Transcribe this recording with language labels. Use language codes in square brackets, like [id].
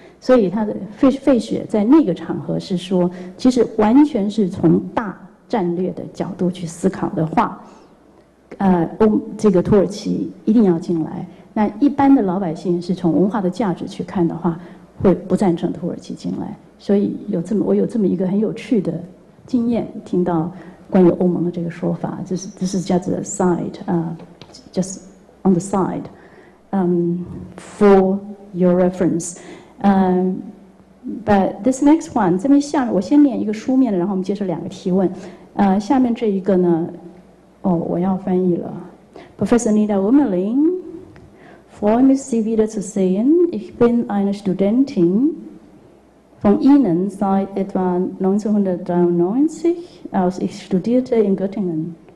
[zh] 所以他的费雪在那个场合是说，其实完全是从大战略的角度去思考的话，这个土耳其一定要进来。那一般的老百姓是从文化的价值去看的话，会不赞成土耳其进来。所以我有这么一个很有趣的经验，听到关于欧盟的这个说法。这是 [en] just a side, just on the side, for your reference. But this next one, [zh] 这边下面我先念一个书面的，然后我们接着2个提问。下面这一个呢，我要翻译了。 [de] Professor Niđạt Nommen Lin, freue mich, Sie wieder zu sehen. Ich bin eine Studentin von Ihnen seit etwa 1993 aus. Ich studierte in Göttingen.